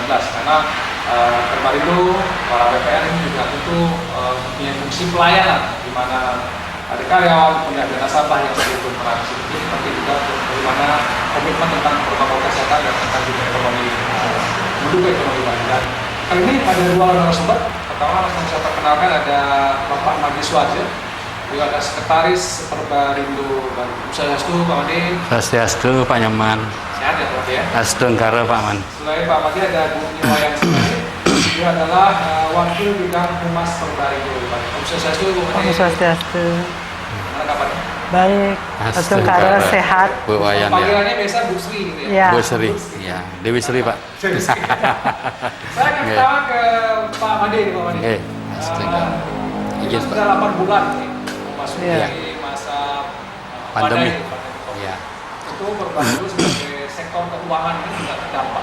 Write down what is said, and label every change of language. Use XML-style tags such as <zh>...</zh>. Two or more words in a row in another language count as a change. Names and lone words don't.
<id>Karena Perbarindo, para BPR ini juga tentu punya fungsi pelayanan, di mana ada karyawan, punya nasabah yang selalu berinteraksi, seperti juga bagaimana komitmen tentang protokol kesehatan dan tentang juga ekonomi, mendukung ekonomi Bali. Dan kali ini ada dua narasumber. Pertama langsung saya perkenalkan ada Bapak Madi Swaja, beliau ada Sekretaris Perbarindo Bali. Swastiastu Pak Madi. Swastiastu Pak Nyoman. Sehat ya Pak Madi ya? Astun karo Pak Man. Selain Pak Madi ada Bu Niwayan Sini. Dia adalah Wakil Bidang Humas Perbarindo Bali. Swastiastu Bu Madi. Swastiastu. Gimana kabarnya? Baik, Astun karo sehat. Bu Wayan ya. Panggilannya biasa Bu Sri gitu ya? Bu Sri, ya. Dewi Sri Pak. Saya akan pertama ke Pak Made nih Pak Made. Kita sudah 8 bulan nih memasuki masa pandemi. Ya. Tentu Perbarindo sebagai sektor keuangan ini juga terdampak.</id>